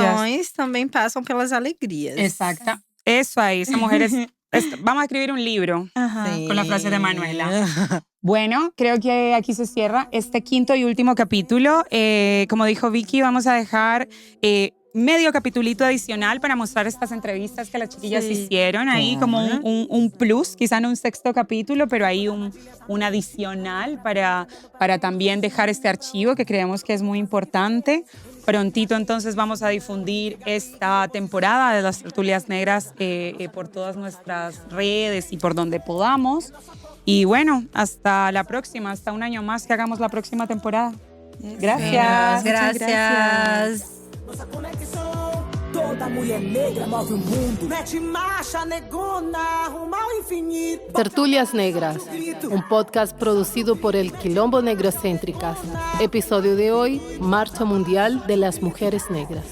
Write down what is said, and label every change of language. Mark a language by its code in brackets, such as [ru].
[pt] conexões também passam pelas alegrias. [es] Exacto. Eso ahí, esas mujeres. Vamos a escribir un libro. Ajá. Sí. Con la frase de Manuela. Bueno, creo que aquí se cierra este 5º y último capítulo. Como dijo Vicky, vamos a dejar medio capitulito adicional para mostrar estas entrevistas que las chiquillas Sí. hicieron ahí, como un plus, quizá no un 6º capítulo, pero ahí un adicional para también dejar este archivo que creemos que es muy importante. Prontito entonces vamos a difundir esta temporada de las Tertulias Negras por todas nuestras redes y por donde podamos. Y bueno, hasta la próxima, hasta un año más que hagamos la próxima temporada. Gracias. Muchas Gracias. [pt] Nossa conexão, toda mulher negra move o mundo. Mete marcha, negona, rumo ao infinito. [es] Tertulias Negras, un podcast producido por el Quilombo Negrocéntricas. Episodio de hoy, Marcha Mundial de las Mujeres Negras.